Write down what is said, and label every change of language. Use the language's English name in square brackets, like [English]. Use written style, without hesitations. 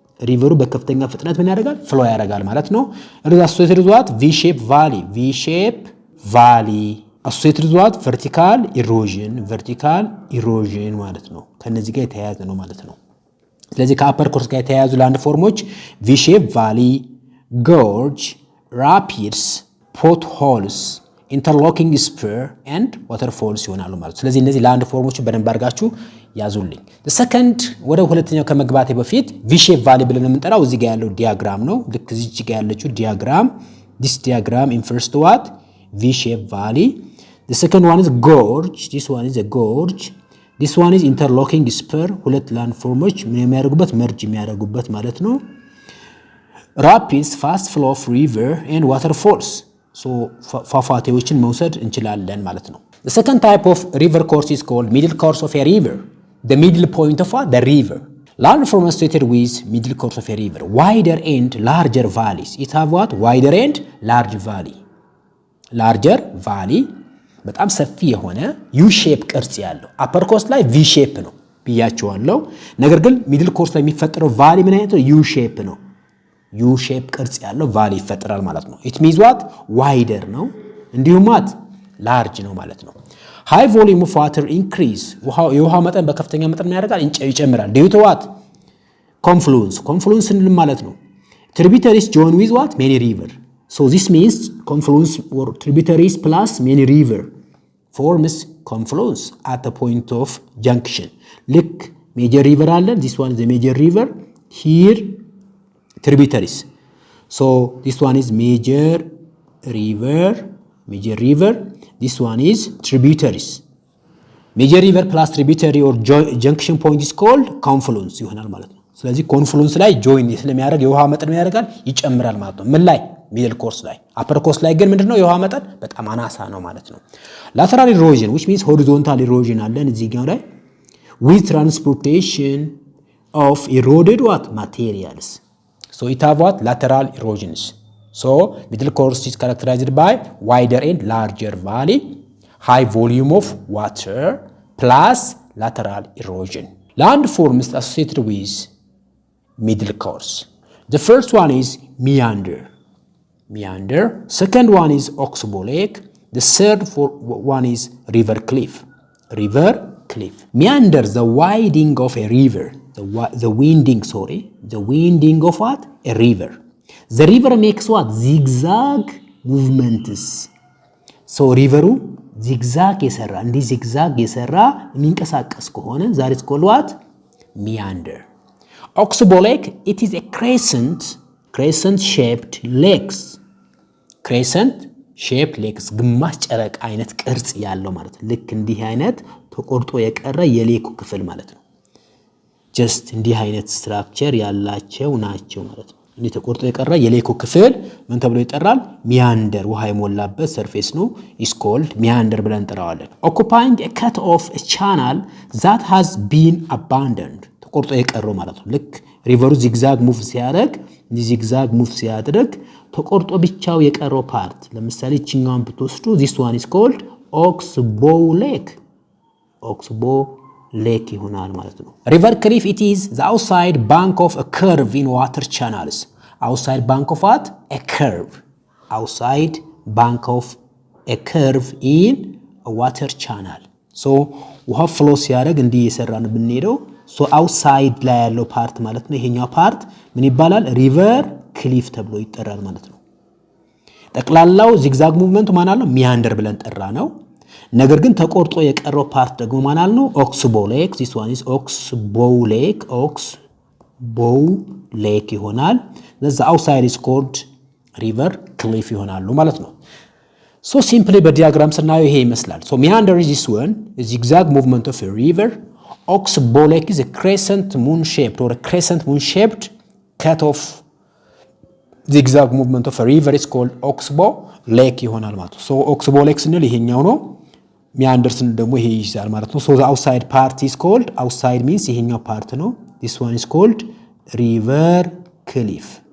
[Amharic] ሪቨሩ በከፍተኛ ፍጥነት ምን ያደርጋል ፍሎ ያደርጋል ማለት ነው [English] it is associated with what v-shaped valley associated with what vertical erosion [Amharic] ማለት ነው ከነዚህ ጋር የተያያዘ ነው ማለት ነው ስለዚህ ከአፐር ኮርስ ጋር የተያያዙ ላንድ ፎርሞች [English] v-shaped valley gorge rapids potholes [Amharic] ኢንተርሎኪንግ ስፐር ኤንድ ዋተርፎልስ ይሆናሉ ማለት ነው። ስለዚህ እነዚህ ላንድ ፎርሞችን በደንብ አድርጋችሁ ያዙልኝ። ሰከንድ ወደ ሁለተኛው ከመግባቴ በፊት ቪ ሼፕ ቫሊ ብለን የምንጠራው እዚህ ጋር ያለው ዲያግራም ነው። ልክ እዚህ ጋር ያለችው ዲያግራም [English] this diagram infers to what V shape valley. The second one is gorge. This one is a gorge. This one is interlocking spur. [Amharic] ሁለት ላንድ ፎርሞች ምን የሚያደርጉበት መርጅ የሚያደርጉበት ማለት ነው። [English] rapids, fast flow of river and waterfalls. So [Amharic] ፏፏቴዎችን መውሰድ እንችላለን ማለት ነው። [English] The second type of river course is called middle course of a river. The middle point of what? The river. Land form associated with middle course of a river. Wider and larger valleys. It have what? Wider and large valley. Larger valley. [Amharic] በጣም ሰፊ የሆነ U shape ቅርጽ ያለው upper course ላይ V shape ነው ብያቸዋለሁ። ነገር ግን middle course ላይ የሚፈጠረው valley ምን አይነት ነው? U shape ነው። U shape ቅርጽ ያለው valley ይፈጠራል ማለት ነው። [English] It means what? Wider ነው። እንዲሁም what? Large ነው ማለት ነው። High volume of water increase. [Amharic] የውሃ መጠን በከፍተኛ መጠን ምን ያደርጋል? ይጨምራል። [English] Due to what? Confluence. Confluence እንል ማለት ነው። Tributaries join with what? Many river. So this means confluence or tributaries plus many river forms confluence at the point of junction. ልክ major river አለ. This one is the major river. Here tributaries. So this one is major river. Major river. This one is tributaries. Major river plus tributary or junction point is called confluence [Amharic] ይሆናል ማለት ነው። ስለዚህ ኮንፍሉንስ ላይ ጆይን ስለሚያደርግ የውሃ መጠን ያደርጋል ይጨምራል ማለት ነው። ምን ላይ? ሚድል ኮርስ ላይ። አፐር ኮርስ ላይ ግን ምንድነው የውሃ መጠን በጣም አናሳ ነው ማለት ነው። [English] lateral erosion which means horizontal erosion [Amharic] አለን እዚህ ጋር ላይ [English] with transportation of eroded what materials. So it have what? Lateral erosions. So middle course is characterized by wider and larger valley, high volume of water plus lateral erosion. Land forms associated with middle course. The first one is meander. Meander. Second one is oxbow lake. The third one is river cliff. River cliff. Meander, the winding of a river. The winding of what? A river. The river makes what? Zigzag movements. So river zigzag የሰራ እንዲህ zigzag [Amharic] የሰራ የሚንቀሳቀስ ከሆነ [English] that is called what? Meander. Oxbow lake, it is a crescent shaped lakes. [Amharic] Crescent shaped lakes ግማሽ ጨረቅ አይነት ቅርጽ ያለው ማለት ነው። ልክ እንዲህ አይነት ተቆርጦ የቀረ የሌኩ ክፍል ማለት ነው። just እንዲህ አይነት ስትራክቸር ያላቸው ናቸው ማለት ነው። እንዲህ ተቆርጦ የቀረ የሌኩ ክፍል ምን ተብሎ ይጠራል? ሚያንደር። ውሃ የሞላበት ሰርፌስ ነው is called ሚያንደር ብለን እንጠራዋለን። [English] Occupying a cut off a channel that has been abandoned. [Amharic] ተቆርጦ የቀረው ማለት ነው። ልክ ሪቨሩ ዚግዛግ ሙቭ ሲያደርግ ዚግዛግ ሙቭ ሲያደርግ ተቆርጦ ብቻው የቀረው ፓርት ለምሳሌ እቺኛውን ብትወስዱ [English] this one is called oxbow lake. oxbow lake [Amharic] ይሆናል ማለት ነው። [English] river cliff, it is the outside bank of a curve in water channels. outside bank of what? A curve. outside bank of a curve in a water channel. [Amharic] so ውሃ ፍሎ ሲያደርግ እንዲህ እየሰራን ብንሄደው so outside ላይ ያለው ፓርት ማለት ነው። ይሄኛው ፓርት ምን ይባላል? river cliff ተብሎ ይጠራል ማለት ነው። ጠቅላላው ዚግዛግ ሙቭመንቱ ማን አለው? ሚያንደር ብለን ጠራ ነው። ነገር ግን ተቆርጦ የቀረው ፓርት ደግሞ ማን አለው? [English] oxbow lake. this one is oxbow lake. oxbow lake ይሆናል። the outside is called river cliff ይሆናሉ ማለት ነው። so simply [Amharic] በዲያግራም ስናየው ይሄ ይመስላል። [English] so meander is this one, a zigzag movement of a river. Oxbow lake is a crescent moon shaped or a crescent moon shaped cut off zigzag movement of a river is called oxbow lake [Amharic] ይሆናል ማለት ነው። [English] so oxbow lake ስንል ይሄኛው ነው። meander ስንል ደግሞ ይሄ ይይዛል ማለት ነው። so the outside part is called, outside means ይሄኛው ፓርት ነው። this one is called river cliff.